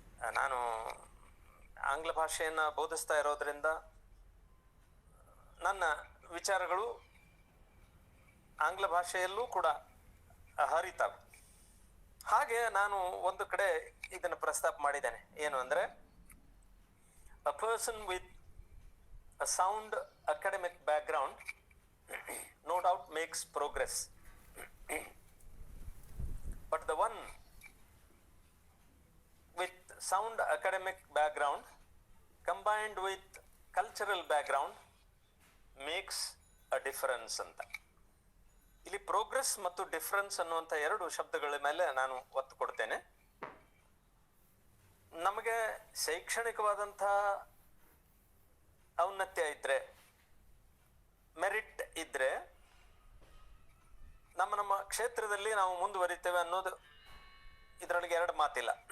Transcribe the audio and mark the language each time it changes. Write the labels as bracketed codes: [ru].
[kn] ನಾನು ಆಂಗ್ಲ ಭಾಷೆಯನ್ನ ಬೋಧಿಸ್ತಾ ಇರೋದ್ರಿಂದ ನನ್ನ ವಿಚಾರಗಳು ಆಂಗ್ಲ ಭಾಷೆಯಲ್ಲೂ ಕೂಡ ಹರಿತಾವೆ. ಹಾಗೆ ನಾನು ಒಂದು ಕಡೆ ಇದನ್ನು ಪ್ರಸ್ತಾಪ ಮಾಡಿದ್ದೇನೆ. ಏನು ಅಂದ್ರೆ, [en] a person with a sound academic background no doubt makes progress, but the one with sound academic background combined with cultural background makes a difference [kn] ಅಂತ. ಇಲ್ಲಿ ಪ್ರೋಗ್ರೆಸ್ ಮತ್ತು ಡಿಫರೆನ್ಸ್ ಅನ್ನುವಂಥ ಎರಡು ಶಬ್ದಗಳ ಮೇಲೆ ನಾನು ಒತ್ತು ಕೊಡ್ತೇನೆ. ನಮಗೆ ಶೈಕ್ಷಣಿಕವಾದಂಥ ಔನ್ನತ್ಯ ಇದ್ರೆ, ಮೆರಿಟ್ ಇದ್ರೆ ನಮ್ಮ ಕ್ಷೇತ್ರದಲ್ಲಿ ನಾವು ಮುಂದುವರಿತೇವೆ ಅನ್ನೋದು ಇದರೊಳಗೆ ಎರಡು ಮಾತಿಲ್ಲ.